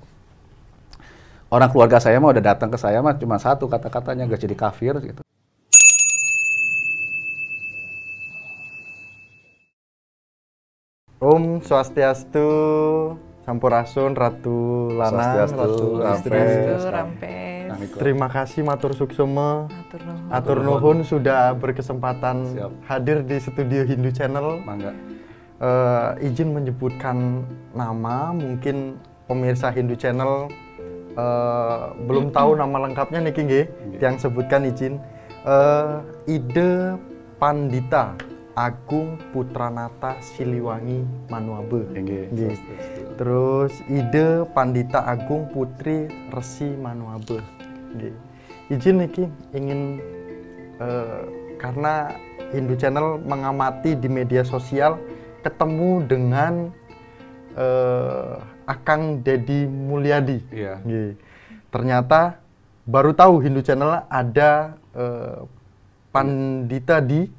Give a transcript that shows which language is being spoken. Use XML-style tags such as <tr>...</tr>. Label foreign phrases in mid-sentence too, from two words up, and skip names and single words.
<id>Orang keluarga saya mah udah datang ke saya mah cuma satu kata-katanya, gak jadi kafir gitu.</id> <ban>Om Swastiastu, Sampurasun, Ratu Lanang, Ratu</ban> <id>Rampes. Terima kasih</id> <ban>matur suksema,</ban> <su>atur nuhun</su> <id>sudah berkesempatan hadir di studio Hindu Channel. Mangga. Izin menyebutkan nama, mungkin pemirsa Hindu Channel belum tahu nama lengkapnya</id> <ban>niki nggih,</ban> <id>yang sebutkan izin. Ide Pandita Agung Putranata Siliwangi Manuabe. Terus ide Pandita Agung Putri Resi Manuabe. Izin niki ingin karena Hindu Channel mengamati di media sosial ketemu dengan Akang Dedi Mulyadi. Iya. Ternyata baru tahu Hindu Channel ada Pandita di</id>